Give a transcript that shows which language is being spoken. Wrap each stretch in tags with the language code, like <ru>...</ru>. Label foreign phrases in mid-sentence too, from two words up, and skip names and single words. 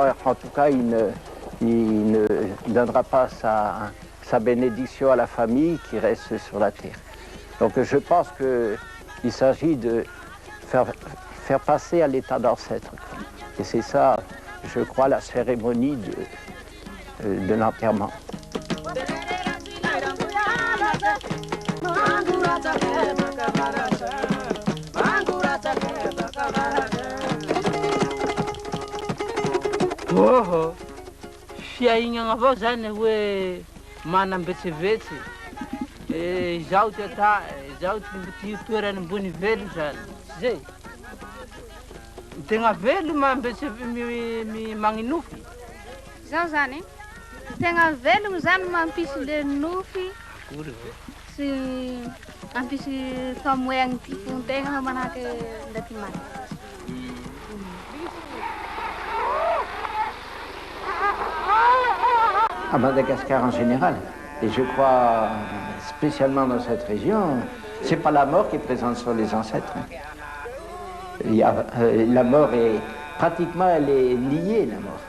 <fr>En tout cas, il ne donnera pas sa bénédiction à la famille qui reste sur la terre. Donc je pense qu'il s'agit de faire passer à l'état d'ancêtre. Et c'est ça je crois, la cérémonie de l'enterrement.</fr> <mg>Oh, fiainana avao zany hoe manambetsevetsy. Zaho ty ata, zaho ty toerany ambony velo zany. Zay. Tegna velo magninofy. Zaho zany, tegna velogno zany mampisy le nofy. Sy mampisy famoahagny ty fontegna manahaky ndaty maty.</mg> <fr>À Madagascar en général, et je crois spécialement dans cette région, c'est pas la mort qui est présente sur les ancêtres. La mort est pratiquement, elle est niée, la mort.</fr>